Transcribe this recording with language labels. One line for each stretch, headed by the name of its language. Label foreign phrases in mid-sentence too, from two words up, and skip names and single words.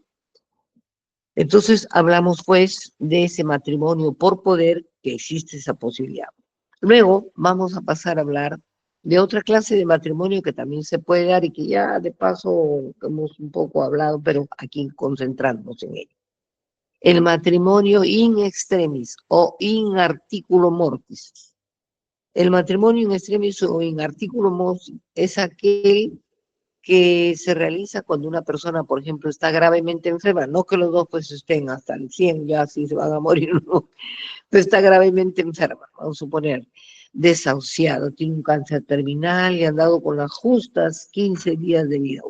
Spanish: Entonces hablamos pues de ese matrimonio por poder, que existe esa posibilidad. Luego vamos a pasar a hablar de otra clase de matrimonio que también se puede dar y que ya de paso hemos un poco hablado, pero aquí concentrándonos en ello. El matrimonio
Latin: in extremis o in articulo mortis.
Spanish: El matrimonio
Latin: in extremis
Spanish: o
Latin: in articulo mortis
Spanish: es aquel que se realiza cuando una persona, por ejemplo, está gravemente enferma, no que los dos pues estén hasta el 100, ya así se van a morir, no, pero está gravemente enferma, vamos a suponer, desahuciado, tiene un cáncer terminal y ha andado con las justas 15 días de vida.